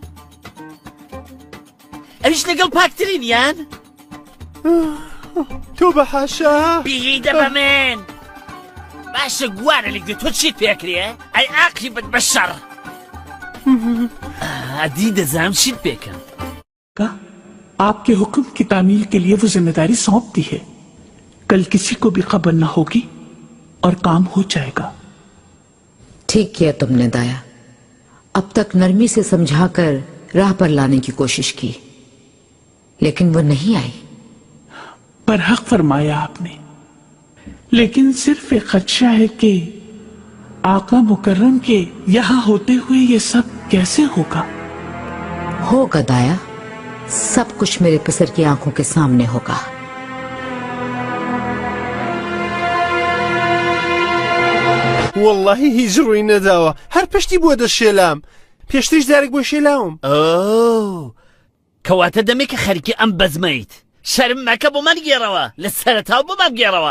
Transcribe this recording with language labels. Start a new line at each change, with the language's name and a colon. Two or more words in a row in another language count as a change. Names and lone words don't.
Central Kurdish: ئەویش لەگەڵ پاکترینیان؟ تۆ بەحاشا بیهیدە بە من باشە گوارە لەگوێ تۆ چیت پێکرێ؟ ئەی ئاقی بد بە شەڕ ئەدی دەزانم چیت پێکەم.
Hindi: आपके हुक्म की तामील के लिए वो जिम्मेदारी सौंप दी है. कल किसी को भी खबर न होगी और काम हो जाएगा. ठीक किया तुमने दाया. अब तक नरमी से समझाकर राह पर लाने की कोशिश की लेकिन वो नहीं आई. पर हक फरमाया आपने, लेकिन सिर्फ एक खदशा है कि आका मुकर्रम के यहाँ होते हुए ये सब कैसे होगा? होगा दाया, सब कुछ मेरे पसर की आंखों के सामने होगा.
Central Kurdish: والله هیچ ڕووی نەداوە هەر پشتی بۆ دەشێلام پێشتریش جارێک بۆ شێلاوم. کەواتە دەمێ کە خەریکی ئەم بەزمەیت شەرم مەکە بۆمان گێڕەوە لە سەرەتاو بۆمان گێڕەوە.